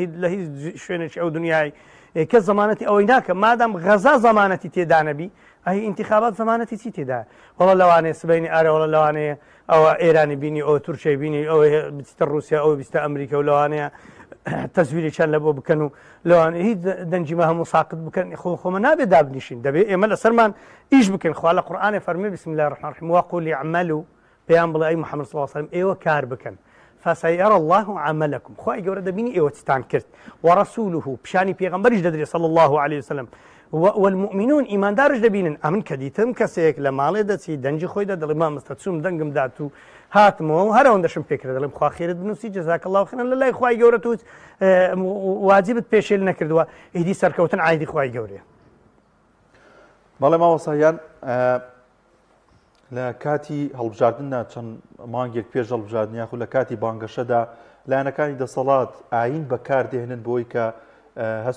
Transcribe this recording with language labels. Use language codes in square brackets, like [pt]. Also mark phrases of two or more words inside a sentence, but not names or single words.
[ckb] هیچ شوێنێکی ئەو دنیای کەس زەمانەتی ئەوەی ناکە مادام غەزا زەمانەتی تێدا نەبی ئەهی ئینتیخابات زەمانەتی چی تێدا وەڵە لەوانەیە سبەینی ئارە وەڵە لەوانەیە ئەوە ئێرانی بینی ئەوە تورکیای بینی ئەوە بچیتە رووسیا ئەوە بیستە ئەمریکا و لەوانەیە تەزویرێکیان لە بۆ بکەن و لەوانە هیچ دەنجیمە هەموو ساقط بکەن خۆمە نابێت دابنیشین دەبێت ئێمە لەسەرمان ئیش بکەن خوا لە قورئانێ فەرمێ [ar] بسم الله الرحمن الرحیم وقولوا اعملوا [ckb] پێیان بڵێ ئەی محەممەد [ar] صلی الله علیه وسلم [ckb] ئێوە کار بکەن [ar] فسيرى الله عملكم [ckb] خوای گەورە دەبینی ئێوە چتان کرد ورسوله پیشانی پێغەمبەریش دەدرێت [ar] صلی الله عليه وسلم والمؤمنون [ckb] ئیماندارش دەبینن ئەمن کە دیتم کەسێک لە ماڵێ دەچی دەنجی خۆیدا دەڵێ مامۆستا چووم دەنگم دات و هاتمەوە هەرەوەندەشم پێکرد دەڵێم خوا خێرت بنووسی [ar] جەزاک الله خێرا [ckb] لە لای خوای گەورە توت واجبت پێشێل نەکردووە ئیدی سەرکەوتن عایدی خوای گەورەیە. بەڵێ مامۆستایان لە کاتی هەڵبژاردننا چەند مانگێک پێش هەڵبژاردن یاخو لە کاتی بانگەشەدا لایەنەکانی دەسەڵات ئاین بەکاردێنن بۆی کە هەست